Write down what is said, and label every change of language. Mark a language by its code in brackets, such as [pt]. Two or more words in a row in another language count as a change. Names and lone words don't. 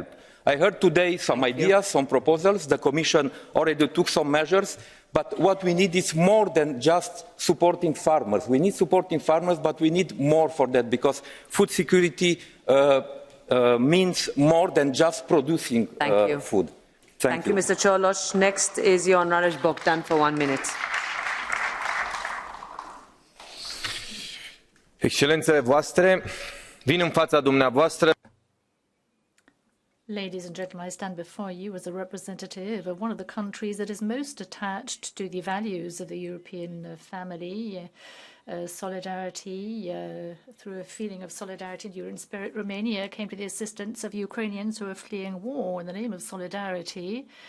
[en] I heard today some ideas, some proposals. The Commission already took some measures, but what we need is more than just supporting farmers. We need supporting farmers, but we need more for that, because food security means more than just producing food. Thank you, Mr. Cioloș. Next is Ioan Rareș Bogdan for 1 minute. [ro] Excelențele voastre, vin în fața dumneavoastră. [en] Ladies and gentlemen, I stand before you as a representative of one of the countries that is most attached to the values of the European family, solidarity, through a feeling of solidarity and European spirit. Romania came to the assistance of Ukrainians who are fleeing war in the name of solidarity.